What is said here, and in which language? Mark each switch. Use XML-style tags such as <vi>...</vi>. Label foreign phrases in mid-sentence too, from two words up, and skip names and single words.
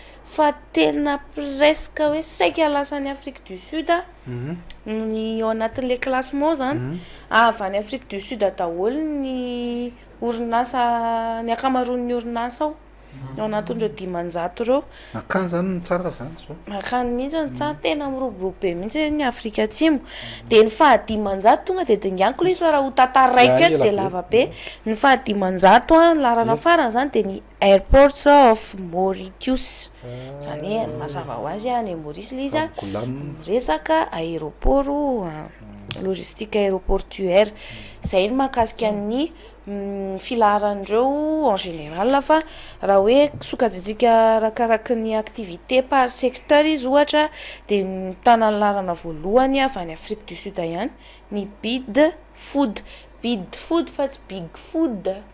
<mg>fa tena presque hoe saika lasan'ny Afrique du Sud ny ao anatin'le classement zany avy any Afrique du Sud daholo ny orinasa ny akamaroan'ny orinasa ao anatin'ireo 500 reo akany zany tsara zany zao akany mihitsy ny tsara tena miroborobo be mihitsy ny Afrika Atsimo dia ny fahadimanjato tonga dia dinganiko ilay izy raha ho tantaraiko eto dia lava be ny fahadimanjato ny larana farany zany dia ny</mg> <en>airports of Mauritius</en> <mg>zany hoe mazava ho azy any Maurice ilay izy resaka</mg> <fr>aéroport logistique aéroportuaire</fr> <mg>zay ny mahakasika ny filaharandreo</mg> <fr>en général</fr> <mg>fa raha hoe sokajitsika arakaraky ny</mg> <fr>activité par secteur</fr> <mg>izy ohatra dia mitana ny lalana voalohany avy any Afrique du Sud ihany ny</mg> <en>bid food</en> <mg>fa tsy</mg> <en>big food</en>